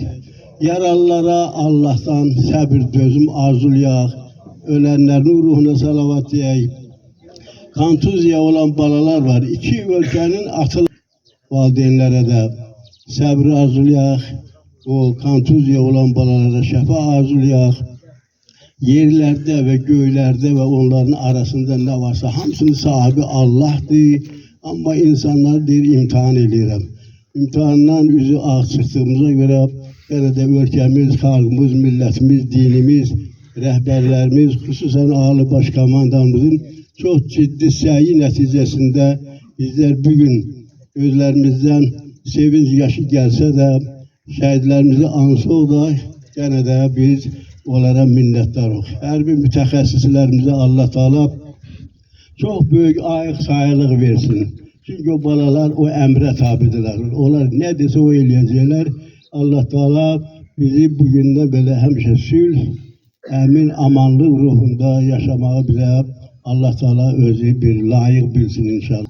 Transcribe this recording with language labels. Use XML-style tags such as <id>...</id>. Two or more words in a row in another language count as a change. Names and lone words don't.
<az>Yaralılara Allah'tan səbir, dözüm arzulayaq. Ölənlərin ruhuna salavat deyək. Kontuzya olan balalar var. İki ölkənin atılı valideynlərə də səbir arzulayaq. O kontuzya olan balalara şəfa arzulayaq.</az> <tr>Yerlerde ve göylerde ve onların arasında ne varsa hamısının sahibi Allah'dır.</tr> <az>Ama insanlar deyir imtihan edirəm. İmtihandan üzü ağ çıxdığımıza</az> <tr>göre gene de ülkemiz,</tr> <az>xalqımız, millətimiz, dinimiz, rəhbərlərimiz, xüsusən Ali Başkomandanımızın çok ciddi səyi nəticəsində</az> <tr>bizler bugün gözlerimizden sevinç yaşı gelse de</tr> <az>şəhidlərimizi ansıq da</az> <tr>gene de</tr> <az>biz onlara minnettarıq. Hər bir mütəxəssislərimizə Allah Taala çox böyük ayıq sayılıq versin. Çünkü o balalar o əmrə tabidirlər. Onlar nə desə o eləyəcəklər. Allah Taala bizi bugündən belə həmişə sülh, əmin, amanlıq ruhunda yaşamağı bizə Allah Taala özü bir layıq bilsin inşallah.</az>